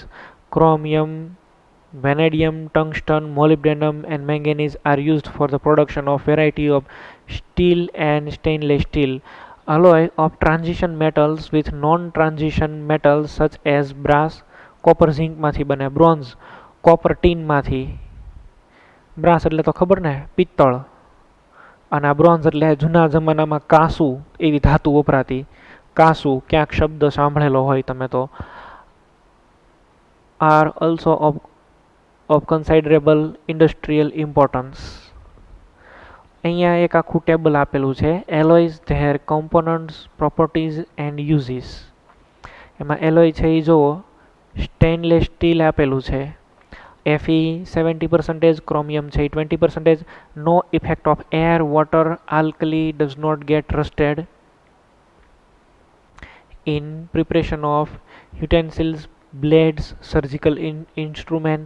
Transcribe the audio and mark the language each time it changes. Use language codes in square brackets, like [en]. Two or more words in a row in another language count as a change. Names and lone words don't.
[en] Chromium, vanadium, tungsten, molybdenum, and manganese are used for the production of variety of steel and stainless steel. Alloy of transition metals with non-transition metals such as brass, copper zinc [gu] માંથી બને, [en] bronze copper tin [gu] માંથી, brass એટલે તો ખબર ને પિત્તળ, અને આ bronze એટલે જૂના જમાનામાં કાંસુ એવી ધાતુ વપરાતી, કાંસુ ક્યાંક શબ્દ સાંભળેલો હોય તમે તો, [en] are also of considerable industrial importance. [gu] અહીંયા એક આખું ટેબલ આપેલું છે, [en] alloys, their components, properties and uses. [gu] એમાં એલોય છે એ જુઓ, [en] stainless steel [gu] આપેલું છે, [en] Fe 70%, ક્રોમિયમ છે એ 20%, no effect of air, water, alkali, does not get rusted in preparation of utensils, blades, surgical instruments.